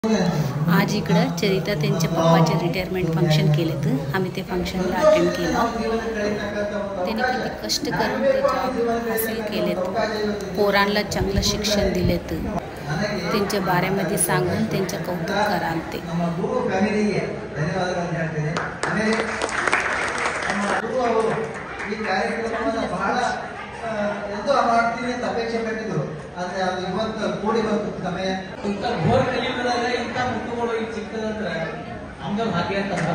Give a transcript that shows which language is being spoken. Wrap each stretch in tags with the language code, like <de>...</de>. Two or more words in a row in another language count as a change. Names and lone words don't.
<mr>आज इकडं चरिता त्यांच्या पप्पाचे</mr> <en>retirement function</en> <mr>केलेत. आम्ही ते फंक्शनला अटेंड केलं. त्यांनी किती कष्ट करून ते जॉब हासिल केलेत, पोरांना चांगलं शिक्षण दिलेत. त्यांच्या बारेमध्ये सांगून त्यांचं कौतुक कराल ते.</mr> <kn>ಅಪೇಕ್ಷೆ ಪಟ್ಟಿದ್ರು ಆದರೆ ಅದು ಇವತ್ತು ಕೂಡಿ ಬಂತು ಸಮಯ. ಇಂಥ ಘೋರ ಕಲಿಯುಗದಾಗ ಇಂಥ ಮುತ್ತುಗಳು ಈಗ ಸಿಕ್ಕದಂದ್ರೆ ನಮ್ದು ಭಾಗ್ಯ ಅಂತ</kn>